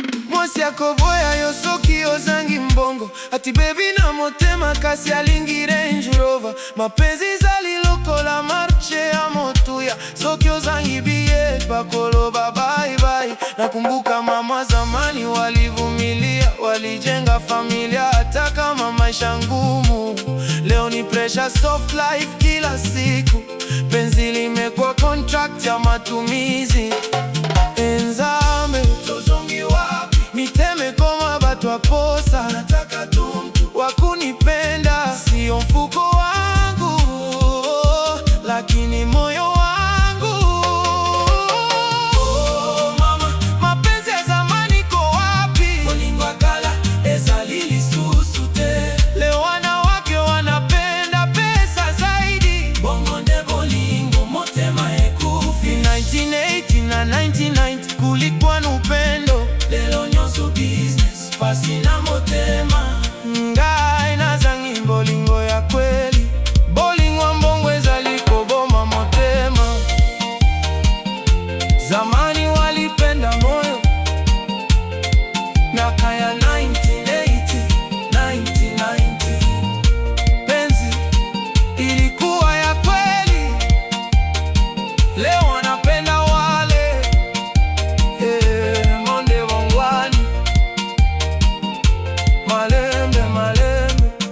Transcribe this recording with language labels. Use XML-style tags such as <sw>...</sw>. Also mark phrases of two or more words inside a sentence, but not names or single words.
<ln>Mwasi akoboya yo soki ozangi mbongo. Ati baby na motema kasi alingi Range Rover. Mapenzi zali lokola marche ya motuya. Soki ozangi billet, bakoloba</ln> <en>bye bye.</en> <sw>Nakumbuka mama zamani walivumilia, walijenga familia hata kama maisha ngumu. Leo ni pressure,</sw> <en>soft life</en> <sw>kila siku. Penzi limekuwa contract ya matumizi.</sw> <ln>Enzambe, tozongi wapi? Miteme koma bato aposa.</ln> <sw>Nataka tu mtu wa kunipenda. Sio mfuko wangu, lakini moyo wangu. Oh, mama, mapenzi ya zamani ko wapi?</sw> <ln>Bolingo ya kala ezali lisusu te.</ln> <sw>Leo wanawake wanapenda pesa zaidi.</sw> <ln>Bongo nde bolingo, motema ekufi.</ln> <sw>Nineteen eighty na nineteen ninety kulikuwa na upendo.</sw> <ln>Lelo nyonso business, pasi na motema. Ngai nazangi bolingo</ln> <sw>ya kweli.</sw> <ln>Bolingo mbongo ezali koboma motema.</ln> <sw>Zamani walipenda moyo. Miaka ya nineteen eighty, nineteen ninety. Penzi ilikuwa ya kweli. Leo wanapenda wale.</sw> <ln>Eh, monde bongwani. Malembe, malembe.</ln>